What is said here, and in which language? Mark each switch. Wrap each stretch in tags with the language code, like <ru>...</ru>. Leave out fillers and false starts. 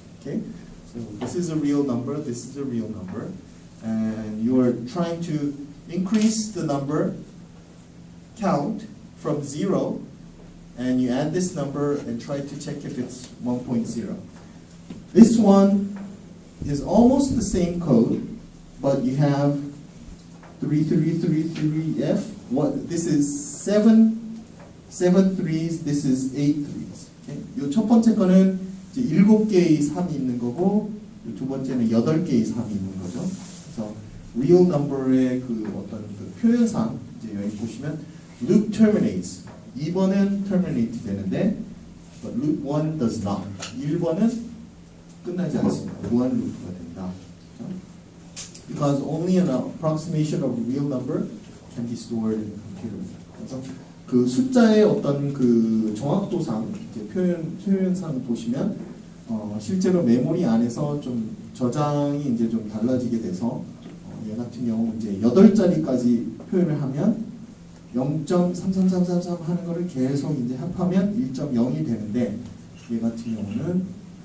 <en>Okay, so this is a real number, this is a real number, and you are trying to increase the number count from 0, and you add this number and try to check if it's 1.0. This one is almost the same code, but you have 3333f. This is 7 threes, this is 8 threes. Okay?</en> <ko>이 첫 번째 거는 이제 7개의 3이 있는 거고, 두 번째는 8개의 3이 있는 거죠. 그래서 real number의 그 어떤 그 표현상 이제 여기 보시면</ko> <en>loop terminates.</en> <ko>2번은</ko> <en>terminate</en> <ko>되는데,</ko> <en>but loop 1 does not.</en> <ko>1번은 끝나지 않습니다. 무한 루프가 된다.</ko> <en>Because only an approximation of a real number can be stored in the computer.</en> <ko>그래서 그 숫자의 어떤 그 정확도상 이제 표현상 보시면 실제로 메모리 안에서 좀 저장이 이제 좀 달라지게 돼서 얘 같은 경우 이제 8자리까지 표현을 하면 0.33333 하는 거를 계속 이제 합하면 1.0이 되는데 얘 같은 경우는</ko>